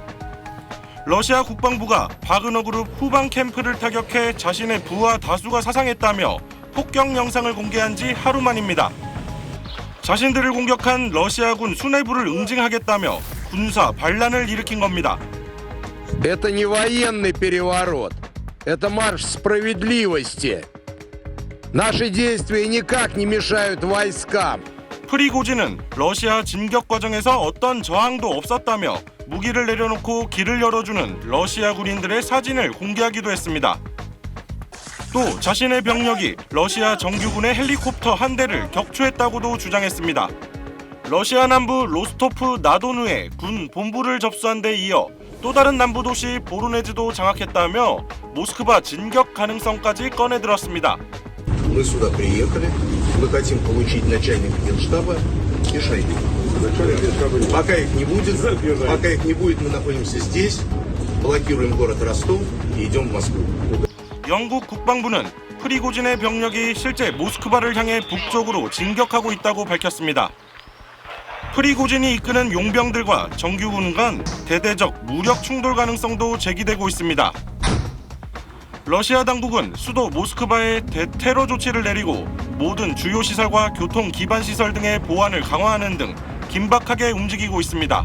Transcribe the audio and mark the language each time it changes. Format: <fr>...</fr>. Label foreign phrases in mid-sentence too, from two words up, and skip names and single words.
<ko>러시아 국방부가 바그너 그룹 후방 캠프를 타격해 자신의 부하 다수가 사상했다며 폭격 영상을 공개한 지 하루 만입니다. 자신들을 공격한 러시아군 수뇌부를 응징하겠다며 군사 반란을 일으킨 겁니다.</ko> <ru>Это не военный переворот. Это марш справедливости. Наши действия никак не мешают войскам.</ru> <ko>프리고진은 러시아 진격 과정에서 어떤 저항도 없었다며 무기를 내려놓고 길을 열어주는 러시아 군인들의 사진을 공개하기도 했습니다. 또 자신의 병력이 러시아 정규군의 헬리콥터 한 대를 격추했다고도 주장했습니다. 러시아 남부 로스토프 나도누에 군 본부를 접수한 데 이어 또 다른 남부 도시 보로네즈도 장악했다며 모스크바 진격 가능성까지 꺼내들었습니다.</ko> <ru>Мы сюда приехали, мы хотим получить начальника генштаба и Шойгу. Пока их не будет, мы находимся здесь, блокируем город Ростов и идем в Москву.</ru> <ko>영국 국방부는 프리고진의 병력이 실제 모스크바를 향해 북쪽으로 진격하고 있다고 밝혔습니다. 프리고진이 이끄는 용병들과 정규군 간 대대적 무력 충돌 가능성도 제기되고 있습니다. 러시아 당국은 수도 모스크바에 대테러 조치를 내리고 모든 주요 시설과 교통 기반 시설 등의 보안을 강화하는 등 긴박하게 움직이고 있습니다.</ko>